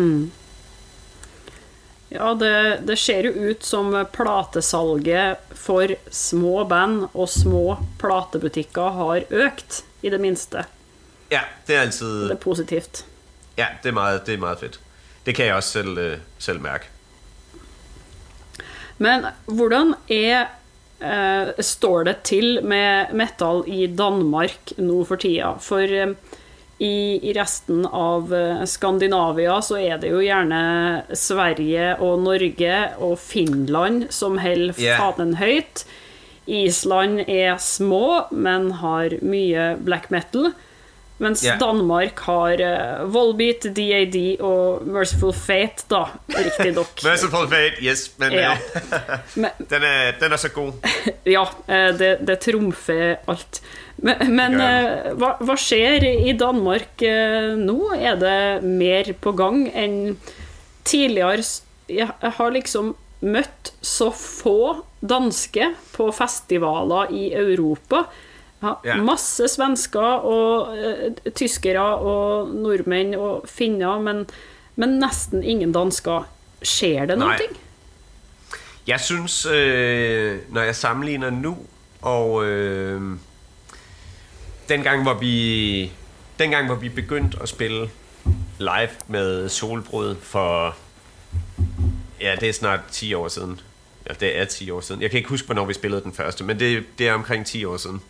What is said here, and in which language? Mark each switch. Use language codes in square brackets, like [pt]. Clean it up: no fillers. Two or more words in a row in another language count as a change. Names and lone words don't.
[no] Ja, det ser jo ut som platesalget for små band og små platebutikker har økt, i det mindste. [da] Ja, det er altid... Det er positivt. Ja, det er meget fedt. Det kan jeg også selv mærke. [no] Men hvordan står det til med metal i Danmark nå for tida? For i resten av Skandinavia så er det jo gjerne Sverige og Norge og Finland som holder fanen høyt. Island er små, men har mye [en] black metal. [no] Mens Danmark har Volbeat, DAD og Merciful Fate, da, riktig nok. [da] Merciful Fate, yes, men den er så god. [no] Ja, det trumfer alt. Men hva skjer i Danmark nå? Er det mer på gang enn tidligere? Jeg har liksom møtt så få danske på festivaler i Europa. Ja, masse svensker og tyskere og nordmenn og finner, men nesten ingen dansker. Skjer det noe? [da] Jeg synes, når jeg sammenligner nu og dengang hvor vi begyndte at spille live med Solbrud for, ja, det er snart 10 år siden. Ja, det er 10 år siden. Jeg kan ikke huske, hvornår vi spillede den første, men det er omkring 10 år siden.